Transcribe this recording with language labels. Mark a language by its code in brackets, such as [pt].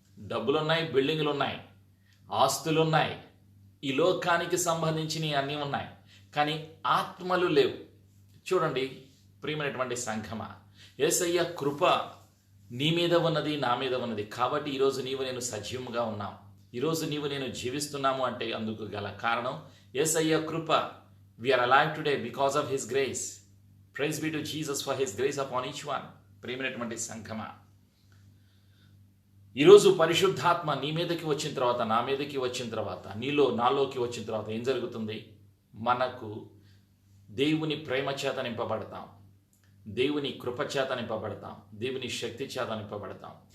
[te] డబ్బులున్నాయి, బిల్డింగులున్నాయి, ఆస్తులున్నాయి, ఈ లోకానికి సంబంధించినవి అన్నీ ఉన్నాయి, కానీ ఆత్మలు లేవు. చూడండి ప్రియమైనటువంటి సంఘమా, యేసయ్య కృప నీ మీద ఉన్నది, నా మీద ఉన్నది. కాబట్టి ఈరోజు నీవు నేను సజీవంగా ఉన్నాం. ఈరోజు నీవు నేను జీవిస్తున్నాము అంటే అందుకు గల కారణం యేసయ్య కృప. [en] We are alive today because of His grace. Praise be to Jesus for His grace upon each one. [te] ప్రియమైనటువంటి సంఘమా, ఈరోజు పరిశుద్ధాత్మ నీ మీదకి వచ్చిన తర్వాత, నా మీదకి వచ్చిన తర్వాత, నీలో నాలోకి వచ్చిన తర్వాత ఏం జరుగుతుంది? మనకు దేవుని ప్రేమ చేత నింపబడతాం, దేవుని కృప చేత నింపబడతాం, దేవుని శక్తి చేత నింపబడతాం.